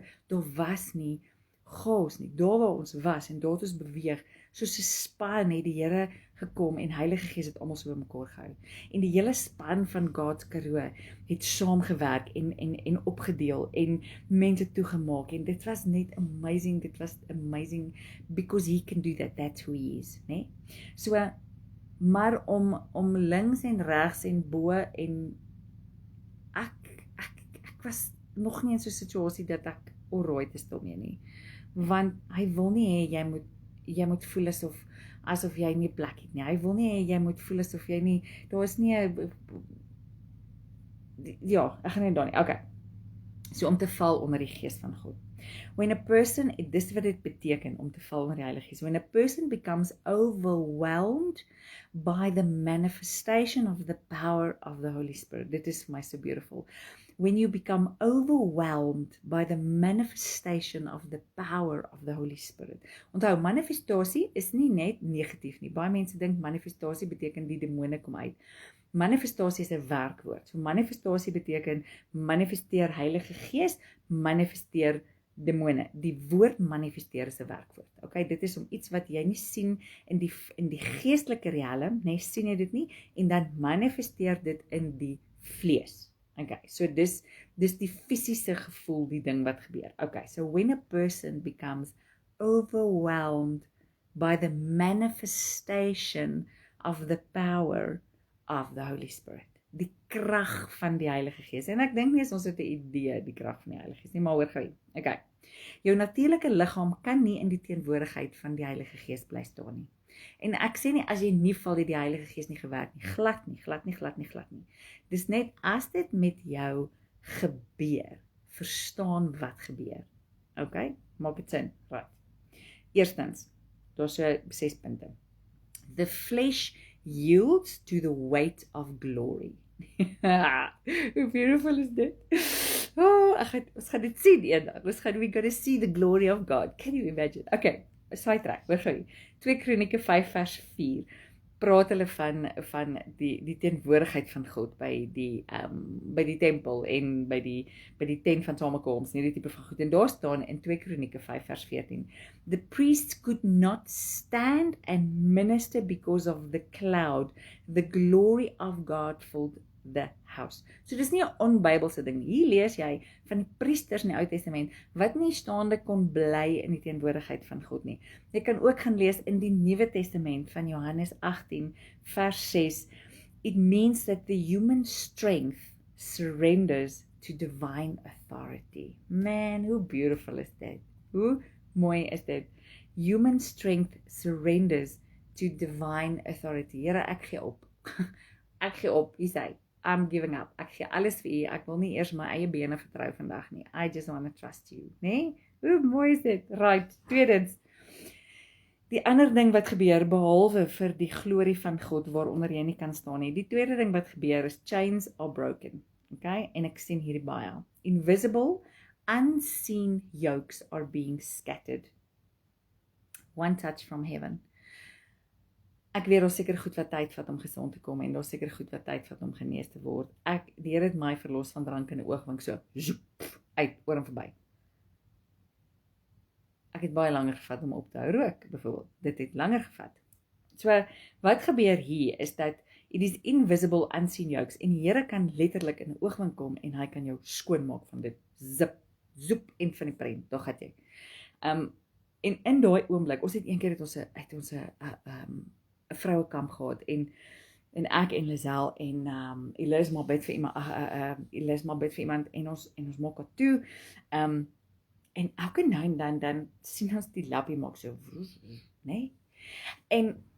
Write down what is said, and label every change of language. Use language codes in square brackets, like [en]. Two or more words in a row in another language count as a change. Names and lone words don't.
[af] Daar was nie chaos nie. Daar waar ons was en daar het ons beweeg, soos 'n span het die Here gekom en Heilige Gees het almal so bymekaar gehou. En die hele span van God's Karoo het saamgewerk en opgedeel en mense toegemaak, en dit was net amazing. Dit was amazing [en] because he can do that. That's who he is, né? [af] So, maar om links en regs en bo en ek was nog nie in so 'n situasie dat ek alright is daarmee nie. Want hy wil nie hê jy moet voel asof jy nie plek het nie. Hy wil nie hê jy moet voel asof jy nie, daar is nie 'n, ja, ek gaan nie daar nie. Okay. So om te val onder die Gees van God. [en] When a person, [af] dis wat dit beteken om te val onder die Heilige Gees. [en] When a person becomes overwhelmed by the manifestation of the power of the Holy Spirit. [af] Dit is vir my so beautiful. [en] When you become overwhelmed by the manifestation of the power of the Holy Spirit. [af] Onthou, manifestasie is nie net negatief nie. Baie mense dink manifestasie beteken die demone kom uit. Manifestasie is 'n werkwoord. So manifestasie beteken manifesteer Heilige Gees, manifesteer demone. Die woord manifesteer is 'n werkwoord. Okay, dit is om iets wat jy nie sien in die geestelike riem, nee, sien jy dit nie, en dan manifesteer dit in die vlees. Okay, so dis die fisiese gevoel, die ding wat gebeur. [en] Okay, so when a person becomes overwhelmed by the manifestation of the power of the Holy Spirit, [af] die krag van die Heilige Gees. En ek dink nie ons het 'n idee die krag van die Heilige Gees nie, maar hoor gou. Okay. Jou natuurlike liggaam kan nie in die teenwoordigheid van die Heilige Gees bly staan nie. En ek sê nie as jy nie val het die Heilige Gees nie gewerk nie, glad nie. Dis net as dit met jou gebeur, verstaan wat gebeur. Okay? Maak dit sin? Right. Eerstens, daar's so 6 punte. [en] The flesh yields to the weight of glory. [af] Hoe beautiful is dit? Ons gaan dit sien eendag. [en] We're gonna see the glory of God. Can you imagine? [af] Okay, sidetrack, hoor gou. 2 Kronieke 5 vers 4 praat hulle van die teenwoordigheid van God by die tempel en by die tent van samekoms, nie die tipe van goed. En daar staan in 2 Kronieke 5 vers 14, [en] the priests could not stand and minister because of the cloud, the glory of God filled the house. [af] So dis nie 'n onbybelse ding nie. Hier lees jy van die priesters in die Ou Testament wat nie staande kon bly in die teenwoordigheid van God nie. Jy kan ook gaan lees in die Nuwe Testament van Johannes 18 vers 6. [en] It means that the human strength surrenders to divine authority. [af] Man, hoe beautiful [en] is that? [af] Hoe mooi is dit? [en] Human strength surrenders to divine authority. [af] Here, ek gee op. Ek gee op, hy sê. [en] I'm giving up. [af] Ek gee alles vir u. Ek wil nie eers my eie bene vertrou vandag nie. [en] I just want to trust you, [af] né? Hoe mooi is dit? Right. Tweedens. Die ander ding wat gebeur behalwe vir die glorie van God waaronder jy nie kan staan nie. Die tweede ding wat gebeur is [en] chains are broken. [af] Okay? En ek sien hierdie baie. [en] Invisible, unseen yokes are being scattered. One touch from heaven. [af] Ek weet daar seker goed wat tyd vat om gesond te kom en daar seker goed wat tyd vat om genees te word. Die Here het my verlos van drank in 'n oogwink so zoep, uit oor en verby. Ek het baie langer gevat om op te hou rook, byvoorbeeld. Dit het langer gevat. So wat gebeur hier is dat [en] it is invisible unseen yokes [af] en die Here kan letterlik in 'n oogwink kom en hy kan jou skoonmaak van dit. Zip, zoep en van die prent. Daar gaan jy. En in daai oomblik, ons het eendag het ons 'n vrouekamp gehad en ek en Lisel en Elis maar bid vir iemand en ons maak dit toe en elke nou en dan sien ons die lappie maak so né?